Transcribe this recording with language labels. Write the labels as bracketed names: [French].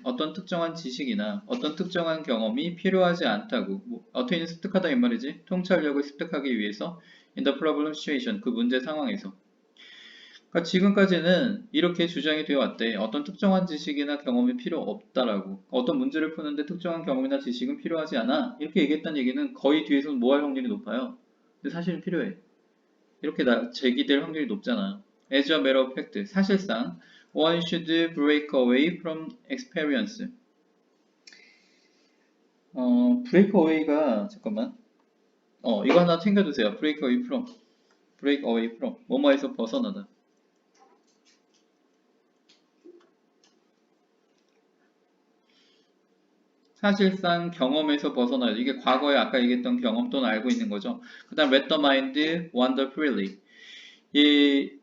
[Korean] 어떤 특정한 지식이나 어떤 특정한 경험이 필요하지 않다고. 어테인을 습득하다 이 말이지. 통찰력을 습득하기 위해서 [English] in the problem situation. [Korean] 그 문제 상황에서. 그러니까 지금까지는 이렇게 주장이 되어 왔대. 어떤 특정한 지식이나 경험이 필요 없다라고. 어떤 문제를 푸는데 특정한 경험이나 지식은 필요하지 않아. 이렇게 얘기했다는 얘기는 거의 뒤에서는 뭐 할 확률이 높아요. 근데 사실은 필요해. 이렇게 제기될 확률이 높잖아. [English] As a matter of fact, [Korean] 사실상 [English] one should break away from experience. break away [Korean] 가 잠깐만. 이거 하나 챙겨두세요. [English] break away from. [Korean] 뭐뭐에서 벗어나다. 사실상 경험에서 벗어나요. 이게 과거에 아까 얘기했던 경험 또는 알고 있는 거죠. 그 다음 [English] let the mind wander freely. [Korean] 이